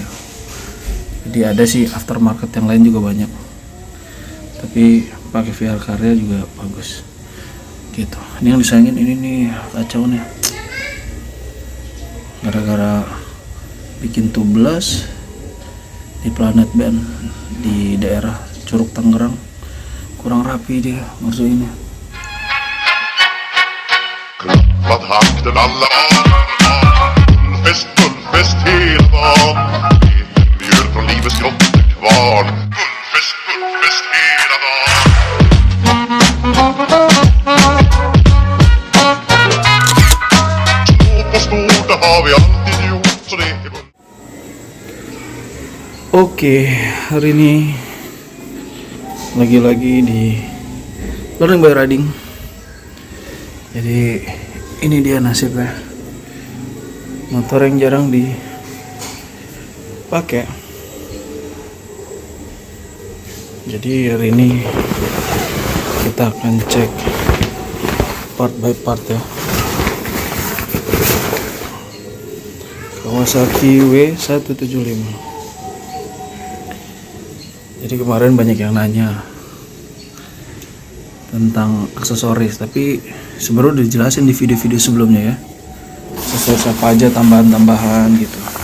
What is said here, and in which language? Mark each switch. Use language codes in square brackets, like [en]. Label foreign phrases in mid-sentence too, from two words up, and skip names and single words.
[id] Jadi ada sih aftermarket yang lain juga banyak, tapi pakai VR Karya juga bagus gitu. Ini yang disayangin ini nih, kacau nih, gara-gara bikin tubeless di Planet Band di daerah Curug Tangerang, kurang rapi dia maksudnya. [sv] Klappat hakten alla Bullfest hela dagen Mjöl från livets grottekvarn Bullfest hela dagen Små på stort, det har vi alltid gjort Så det är [id] Oke, hari ini lagi-lagi di Learning by Riding. Jadi ini dia nasibnya, motor yang jarang dipakai. Jadi hari ini kita akan cek [en] part by part [id] ya. Kawasaki W175. Jadi kemarin banyak yang nanya tentang aksesoris, tapi sebenarnya udah dijelasin di video-video sebelumnya ya, aksesoris apa aja, tambahan-tambahan gitu.